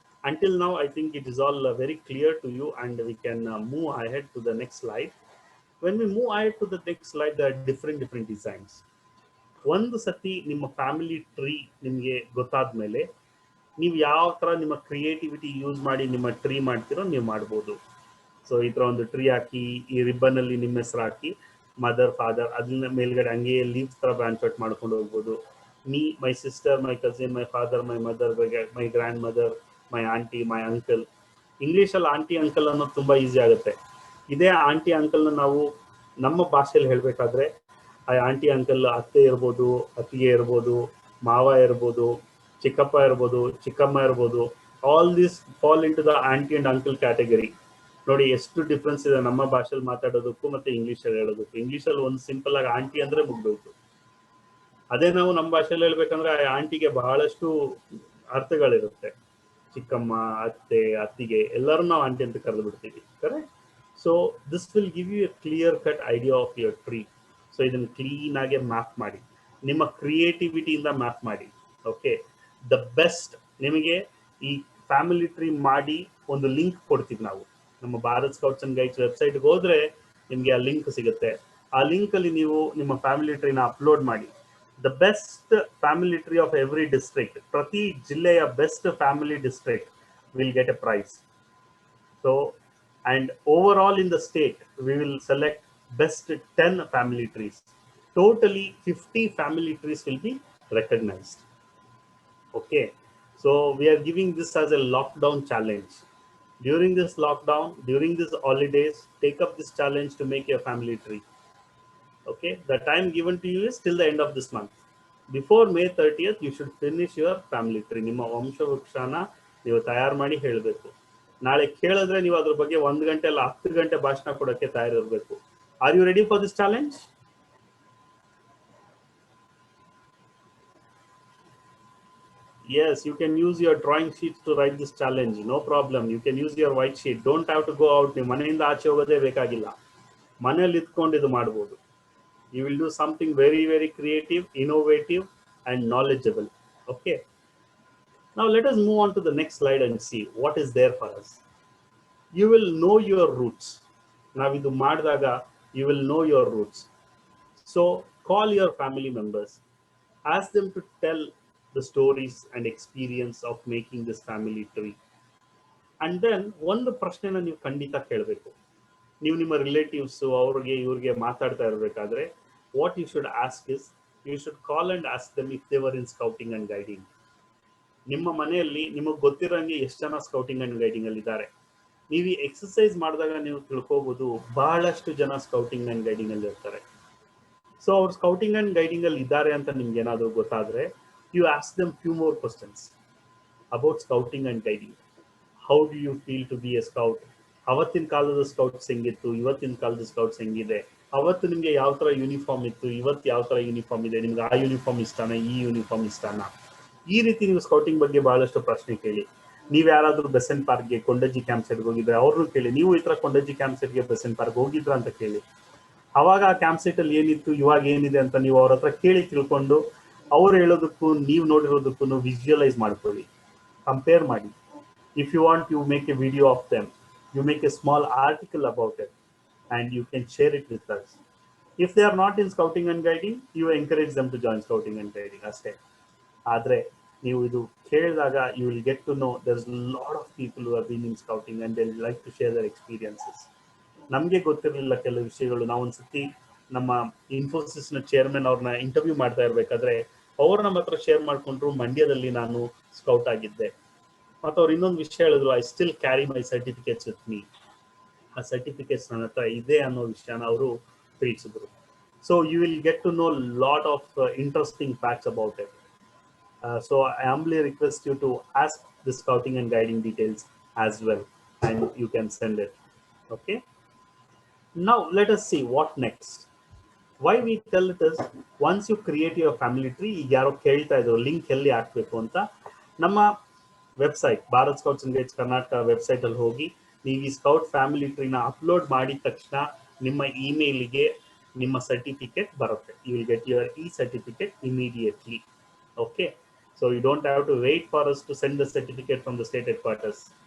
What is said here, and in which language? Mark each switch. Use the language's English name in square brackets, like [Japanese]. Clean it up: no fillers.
[English] Until now, I think it is all very clear to you, and we can move ahead to the next slide. When we move ahead to the next slide, there are different designs. [Kannada] ಒಂದು ಸತಿ ನಿಮ್ಮ family tree ನಿಮಗೆ ಗೊತ್ತಾದ್ಮೇಲೆ ನೀವು ಯಾವ ತರ ನಿಮ್ಮ creativity use ಮಾಡಿ ನಿಮ್ಮ ಟ್ರೀ ಮಾಡ್ತಿರೋ ನೀವು ಮಾಡ್ಬೋದು. ಸೊ ಈ ತರ ಒಂದು ಟ್ರೀ ಹಾಕಿ, ಈ ರಿಬ್ಬನ್ ಅಲ್ಲಿ ನಿಮ್ಮ ಹೆಸರು ಹಾಕಿ, ಮದರ್ ಫಾದರ್ ಅದನ್ನ ಮೇಲ್ಗಡೆ ಹಂಗೆ ಲೀವ್ಸ್ ತರ ಬ್ರಾಂಚ್ ಔಟ್ ಮಾಡ್ಕೊಂಡು ಹೋಗ್ಬೋದು. [English] me, my sister, my cousin, my father, my mother, my grandmother, my auntie, my uncle. [Kannada] English ಅಲ್ಲಿ ಆಂಟಿ ಅಂಕಲ್ ಅನ್ನೋದು ತುಂಬಾ ಈಸಿ ಆಗುತ್ತೆ. ಇದೇ ಆಂಟಿ ಅಂಕಲ್ನ ನಾವು ನಮ್ಮ ಭಾಷೆಯಲ್ಲಿ ಹೇಳಬೇಕಾದ್ರೆ ಆ ಆಂಟಿ ಅಂಕಲ್ ಅತ್ತೆ ಇರ್ಬೋದು, ಅತ್ತಿಗೆ ಇರ್ಬೋದು, ಮಾವ ಇರ್ಬೋದು, ಚಿಕ್ಕಪ್ಪ ಇರ್ಬೋದು, ಚಿಕ್ಕಮ್ಮ ಇರ್ಬೋದು. [English] All this fall into the aunty and uncle category. [Kannada] ನೋಡಿ ಎಷ್ಟು ಡಿಫ್ರೆನ್ಸ್ ಇದೆ ನಮ್ಮ ಭಾಷೆಯಲ್ಲಿ ಮಾತಾಡೋದಕ್ಕೂ ಮತ್ತೆ ಇಂಗ್ಲೀಷಲ್ಲಿ ಹೇಳೋದಕ್ಕೂ. ಇಂಗ್ಲೀಷಲ್ಲಿ ಒಂದು ಸಿಂಪಲ್ ಆಗಿ ಆಂಟಿ ಅಂದ್ರೆ ಮುಗ್ದೋಯ್ತು. ಅದೇ ನಾವು ನಮ್ಮ ಭಾಷೆಯಲ್ಲಿ ಹೇಳ್ಬೇಕಂದ್ರೆ ಆ ಆಂಟಿಗೆ ಬಹಳಷ್ಟು ಅರ್ಥಗಳಿರುತ್ತೆ. ಚಿಕ್ಕಮ್ಮ, ಅತ್ತೆ, ಅತ್ತಿಗೆ ಎಲ್ಲರೂ ನಾವು ಆಂಟಿ ಅಂತ ಕರೆದು ಬಿಡ್ತೀವಿ, correct? [English] So this will give you a clear cut idea of your tree. ಸೊ [Kannada] ಇದನ್ನು ಕ್ಲೀನ್ ಆಗಿ ಮ್ಯಾಪ್ ಮಾಡಿ, [English] ನಿಮ್ಮ ಕ್ರಿಯೇಟಿವಿಟಿಯಿಂದ ಮ್ಯಾಪ್ ಮಾಡಿ. [Kannada] ಓಕೆ, ದ ಬೆಸ್ಟ್ ನಿಮಗೆ ಈ ಫ್ಯಾಮಿಲಿ ಟ್ರೀ ಮಾಡಿ ಒಂದು ಲಿಂಕ್ ಕೊಡ್ತೀವಿ ನಾವು. ನಮ್ಮ ಭಾರತ್ ಸ್ಕೌಟ್ಸ್ ಅಂಡ್ ಗೈಡ್ಸ್ ವೆಬ್ಸೈಟ್ಗೆ ಹೋದ್ರೆ ನಿಮಗೆ ಆ ಲಿಂಕ್ ಸಿಗುತ್ತೆ. ಆ ಲಿಂಕ್ ಅಲ್ಲಿ ನೀವು ನಿಮ್ಮ ಫ್ಯಾಮಿಲಿ ಟ್ರೀನ ಅಪ್ಲೋಡ್ ಮಾಡಿ. [English] the best family tree of every district, [Kannada] ಪ್ರತಿ ಜಿಲ್ಲೆಯ best family district [English] Will get a prize. So and overall in the state we will select best 10 family trees. Totally 50 family trees will be recognized. Okay, so we are giving this as a lockdown challenge. During this lockdown, during these holidays, take up this challenge to make your family tree. Okay, the time given to you is till the end of this month. Before May 30th you should finish your family tree. [Kannada] ನಿಮ್ಮ ವಂಶವೃಕ್ಷನ ನೀವು ತಯಾರು ಮಾಡಿ ಹೇಳಬೇಕು. ನಾಳೆ ಕೇಳಿದ್ರೆ ನೀವು ಅದ್ರ ಬಗ್ಗೆ 1 ಗಂಟೆ ಅಲ್ಲ 10 ಗಂಟೆ ಭಾಷಣ ಕೊಡೋಕ್ಕೆ ತಯಾರಿರಬೇಕು. [English] Are you ready for this challenge? Yes, you can use your drawing sheets to write this challenge. No problem. You can use your white sheet. Don't have to go out. [Kannada] ನೀವು ಮನೆಯಿಂದ ಆಚೆ ಹೋಗೋದೇ ಬೇಕಾಗಿಲ್ಲ. ಮನೆಯಲ್ಲಿ ಇದ್ಕೊಂಡು ಇದು ಮಾಡಬಹುದು. [English] You will do something very, very creative, innovative and knowledgeable. Okay. Now let us move on to the next slide and see what is there for us. You will know your roots. Navidu Maddaga, you will know your roots. So call your family members, ask them to tell the stories and experience of making this family tree. [Kannada] And then ಒಂದು ಪ್ರಶ್ನೆನ ನೀವು ಖಂಡಿತ ಕೇಳಬೇಕು. ನೀವು ನಿಮ್ಮ relatives ಅವ್ರಿಗೆ ಇವ್ರಿಗೆ ಮಾತಾಡ್ತಾ ಇರಬೇಕಾದ್ರೆ [English] what you should ask is, you should call and ask them if they were in scouting and guiding. [Kannada] ನಿಮ್ಮ ಮನೆಯಲ್ಲಿ ನಿಮಗೆ ಗೊತ್ತಿರೋಂಗೆ ಎಷ್ಟು ಜನ ಸ್ಕೌಟಿಂಗ್ ಅಂಡ್ ಗೈಡಿಂಗ್ ಅಲ್ಲಿ ಇದ್ದಾರೆ. ನೀವು ಈ ಎಕ್ಸರ್ಸೈಸ್ ಮಾಡಿದಾಗ ನೀವು ತಿಳ್ಕೋಬಹುದು ಬಹಳಷ್ಟು ಜನ ಸ್ಕೌಟಿಂಗ್ ಅಂಡ್ ಗೈಡಿಂಗ್ ಅಲ್ಲಿ ಇರ್ತಾರೆ. ಸೊ ಅವ್ರು ಸ್ಕೌಟಿಂಗ್ ಅಂಡ್ ಗೈಡಿಂಗ್ ಅಲ್ಲಿ ಇದ್ದಾರೆ ಅಂತ ನಿಮ್ಗೆ ಏನಾದ್ರು ಗೊತ್ತಾದ್ರೆ, [English] You ask them few more questions about scouting and guiding. How do you feel to be a scout? [Kannada] ಅವತ್ತಿನ ಕಾಲದ ಸ್ಕೌಟ್ಸ್ ಹೆಂಗಿತ್ತು, ಇವತ್ತಿನ ಕಾಲದ ಸ್ಕೌಟ್ಸ್ ಹೆಂಗಿದೆ? ಅವತ್ತು ನಿಮ್ಗೆ ಯಾವ ತರ ಯೂನಿಫಾರ್ಮ್ ಇತ್ತು, ಇವತ್ತು ಯಾವ ತರ ಯೂನಿಫಾರ್ಮ್ ಇದೆ? ನಿಮ್ಗೆ ಆ ಯೂನಿಫಾರ್ಮ್ ಇಷ್ಟಾನ, ಈ ಯೂನಿಫಾರ್ಮ್ ಇಷ್ಟಾನ? ಈ ರೀತಿ ನೀವು ಸ್ಕೌಟಿಂಗ್ ಬಗ್ಗೆ ಬಹಳಷ್ಟು ಪ್ರಶ್ನೆ ಕೇಳಿ. ನೀವ್ ಯಾರಾದ್ರೂ ಬೆಸೆಂಟ್ ಪಾರ್ಕ್ಗೆ, ಕೊಂಡಜ್ಜಿ ಕ್ಯಾಂಪ್ ಸೈಡ್ಗೆ ಹೋಗಿದ್ರೆ ಅವ್ರನ್ನು ಕೇಳಿ, ನೀವು ಈ ತರ ಕೊಂಡಜ್ಜಿ ಕ್ಯಾಂಪ್ ಸೈಡ್ಗೆ, ಬೆಸೆಂಟ್ ಪಾರ್ಕ್ ಹೋಗಿದ್ರ ಅಂತ ಕೇಳಿ. ಅವಾಗ ಆ ಕ್ಯಾಂಪ್ ಸೈಟ್ ಅಲ್ಲಿ ಏನಿತ್ತು, ಇವಾಗ ಏನಿದೆ ಅಂತ ನೀವು ಅವ್ರ ಹತ್ರ ಕೇಳಿ ತಿಳ್ಕೊಂಡು ಅವ್ರು ಹೇಳೋದಕ್ಕೂ ನೀವು ನೋಡಿರೋದಕ್ಕೂ ವಿಜುವಲೈಸ್ ಮಾಡ್ಕೊಳ್ಳಿ, ಕಂಪೇರ್ ಮಾಡಿ. [English] If you want, you make a video of them, you make a small article about it and you can share it with us. If they are not in scouting and guiding, you encourage them to join scouting and guiding ಅಷ್ಟೇ. [Kannada] ಆದ್ರೆ ನೀವು ಇದು ಕೇಳಿದಾಗ [English] you will get to know there's a lot of people who have been in scouting and they like to share their experiences. [Kannada] ನಮಗೆ ಗೊತ್ತಿರಲಿಲ್ಲ ಕೆಲವು ವಿಷಯಗಳು. ನಾವು ಒಂದ್ಸತಿ ನಮ್ಮ ಇನ್ಫೋಸಿಸ್ ನ ಚೇರ್ಮನ್ ಅವ್ರನ್ನ ಇಂಟರ್ವ್ಯೂ ಮಾಡ್ತಾ ಇರ್ಬೇಕಾದ್ರೆ ಅವ್ರು ನಮ್ಮ ಹತ್ರ ಶೇರ್ ಮಾಡ್ಕೊಂಡ್ರು, ಮಂಡ್ಯದಲ್ಲಿ ನಾನು ಸ್ಕೌಟ್ ಆಗಿದ್ದೆ. ಮತ್ತೆ ಅವ್ರು ಇನ್ನೊಂದು ವಿಷಯ ಹೇಳಿದ್ರು, [English] I still carry my certificates with me. [Kannada] ಆ ಸರ್ಟಿಫಿಕೇಟ್ಸ್ ನನ್ನ ಹತ್ರ ಇದೆ ಅನ್ನೋ ವಿಷಯನ ಅವರು ತಿಳಿಸಿದ್ರು. [English] So you will get to know lot of interesting facts about it. So I humbly request you to ask the scouting and guiding details as well and you can send it. Okay, now let us see what next. Why we tell it is, once you create your family tree, [Kannada] ಈಗ ಯಾರೋ ಕೇಳ್ತಾ ಇದ್ರು link ಎಲ್ಲಿ ಹಾಕ್ಬೇಕು ಅಂತ. ನಮ್ಮ website Bharat scouts and guides Karnataka website ಅಲ್ಲಿ ಹೋಗಿ ನೀವು ಈ ಸ್ಕೌಟ್ ಫ್ಯಾಮಿಲಿ ಟ್ರೀನ ಅಪ್ಲೋಡ್ ಮಾಡಿದ ತಕ್ಷಣ ನಿಮ್ಮ ಇಮೇಲ್ಗೆ ನಿಮ್ಮ ಸರ್ಟಿಫಿಕೇಟ್ ಬರುತ್ತೆ. [English] You will get your e certificate immediately. Okay, so you don't have to wait for us to send the certificate from the state headquarters.